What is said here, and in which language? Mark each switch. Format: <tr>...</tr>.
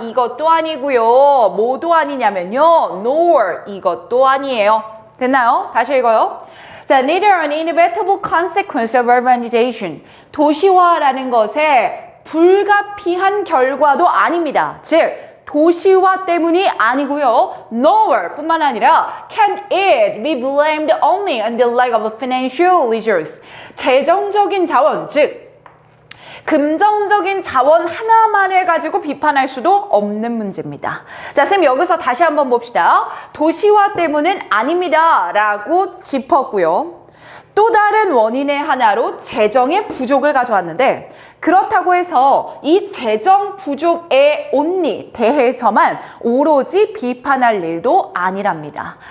<ko>이것도 아니고요. 뭐도 아니냐면요, nor, 이것도 아니에요. 됐나요? 다시 읽어요. 자,</ko> <en>neither an inevitable consequence of urbanization,</en> <ko>도시화라는 것의 불가피한 결과도 아닙니다. 즉, 도시화 때문이 아니고요.</ko> <en>nor</en> <ko>뿐만 아니라</ko> <en>can it be blamed only on the lack of financial resources.</en> <ko>재정적인 자원, 즉 금전적인 자원 하나만을 가지고 비판할 수도 없는 문제입니다. 자, 쌤 여기서 다시 한번 봅시다. 도시화 때문은 아닙니다 라고 짚었고요. 또 다른 원인의 하나로 재정의 부족을 가져왔는데 그렇다고 해서 이 재정 부족에 only 대해서만 오로지 비판할 일도 아니랍니다.</ko>